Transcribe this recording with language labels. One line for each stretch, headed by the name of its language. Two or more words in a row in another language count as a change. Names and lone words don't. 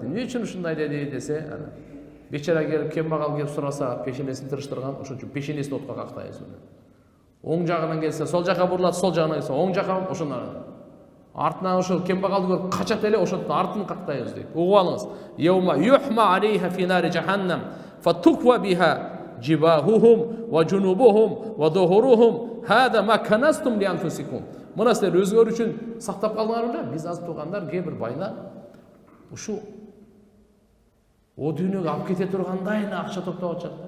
Kyrgyz: Эмне үчүн ушундай деди десе, бечара келип, кембагал келип сураса, пешенесин тырыштырган, ошон үчүн пешенесин отко кактайбыз. Оң жагынан келсе, сол жака бурулат, сол жагынан келсе, оң жака, ошондон. Артынан ошол кембагалды көрүп качат эле, ошондон артын кактайбыз дейт. Угуп алыңыз.
Arabic: يوم يحمى عليها في نار جهنم فتكوى بها جباههم وجنوبهم وظهورهم هذا ما كنزتم لأنفسكم.
Kyrgyz: Мына силер өзүңөр үчүн сактап калдыңар беле? Биз аз туугандар, кээ бир байлар ушу о дүйнөгө алып кете тургандай эле акча топтоп атышат да.